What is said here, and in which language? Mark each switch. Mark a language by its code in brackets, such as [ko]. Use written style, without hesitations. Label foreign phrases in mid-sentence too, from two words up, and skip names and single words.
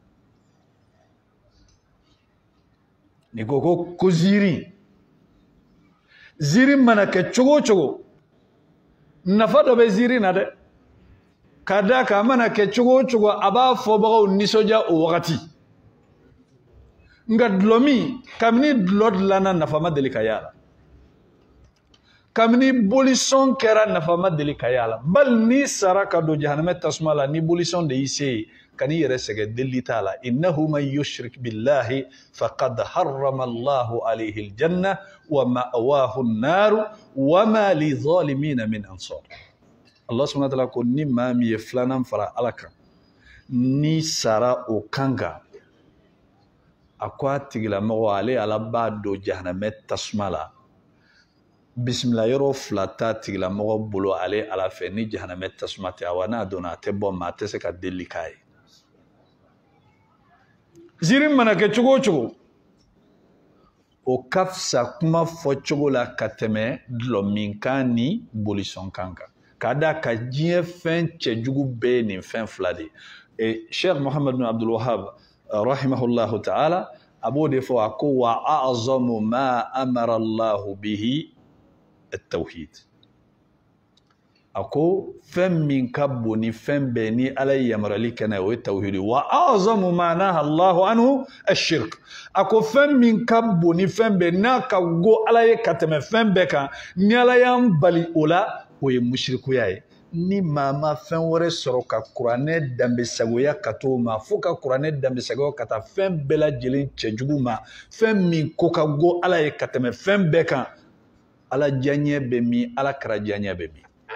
[bm] ni ko ziiri mana kɛ cogo o cogo nafa dɔ bɛ ziiri na dɛ ka da kan a mana kɛ cogo o cogo a b'a fɔbagaw nisɔndiya o wagati nka dulɔmin kabini dulɔ dilanna nafa ma deli ka y'a la kabini bolisɔn kɛra nafa ma deli ka y'a la bali ni sara ka don jahanamɛ tasuma la ni bolisɔn de y'i se ye ka n'i yɛrɛ sɛgɛn deli t'a la [ar] إنه من يشرك بالله فقد حرم الله عليه الجنة ومأواه النار وما للظالمين من أنصار [bm] Allah [ar] سبحانه وتعالى [bm] ko ni maa min ye filanan fara Ala kan ni sara o kan kan a ko a tigilamɔgɔ ale Ala b'a don jahanamɛ tasuma la bisimila yɔrɔ fila t'a tigilamɔgɔ bolo ale Ala fɛ ni jahanamɛ tasuma tɛ awa n'a donna a tɛ bɔ maa tɛ se ka deli k'a ye ziiri mana kɛ cogo o cogo o ka fisa kuma fɔ cogo la ka tɛmɛ dulɔminkan ni bolisɔnkan kan k'a da ka diɲɛ fɛn cɛjugu bɛɛ ye nin fɛn fila de ye Sheikh Muhammad bin Abdul Wahhab [ar] رحمه الله تعالى [bm] a b'o de fɔ a ko [ar] وأعظم ما أمر الله به التوحيد [bm] a ko fɛn min ka bon ni fɛn bɛɛ ni Ala ye yamarali kɛ n'a ye o ye tawhid [ar] وأعظم ما نهى الله عنه الشرك [bm] a ko fɛn min ka bon ni fɛn bɛɛ n'a ka go Ala ye ka tɛmɛ fɛn bɛɛ kan ni Ala y'an bali o la o ye mushrikuya ye ni maa ma fɛn wɛrɛ sɔrɔ ka kuranɛ danbesagoya ka t'o ma fo ka kuranɛ danbesagoya ka taa fɛn bɛɛ lajɛlen cɛjugu ma fɛn min ko ka go Ala ye ka tɛmɛ fɛn bɛɛ kan Ala diyaɲɛ bɛ min Ala kɛra diyaɲɛ bɛ min